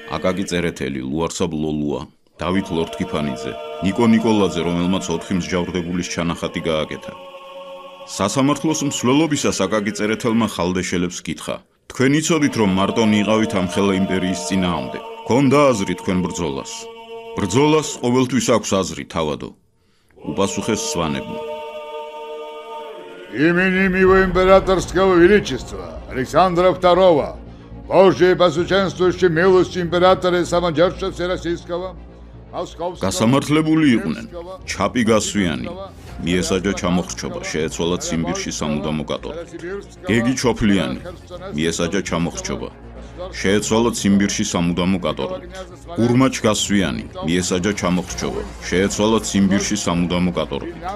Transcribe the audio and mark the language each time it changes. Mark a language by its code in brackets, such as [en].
[ka] აკაკი წერეთელი, ლუარსაბ ლოლუა, დავით ლორთქიფანიძე, ნიკო ნიკოლაძე, რომელმაც 4 მსჯავრდებულის ჩანახატი გააკეთა. სასამართლოს მსვლელობისას აკაკი წერეთელმა ხალდეშელებს კითხა: თქვენ იცოდით, რომ მარტონი იყავით ამხელა იმპერიის წინააღმდეგ? გქონდა აზრი თქვენ ბრძოლას? ბრძოლას ყოველთვის აქვს აზრი, თავადო. უპასუხეს სვანებმა. [ru] Именем его императорского величества Александра II, Божьей посуществующей милости императора и самодержца Всероссийского, Московского... [ka] გასამართლებული იყვნენ ჩაპი გასვიანი, მიესაჯა ჩამოხრჩობა, შეეცვალა ციმბირში სამუდამო კატორი. გეგი ჩოფლიანი, მიესაჯა ჩამოხრჩობა, შეეცვალა ციმბირში სამუდამო კატორი. გურმაჩ გასვიანი, მიესაჯა ჩამოხრჩობა, შეეცვალა ციმბირში სამუდამო კატორი.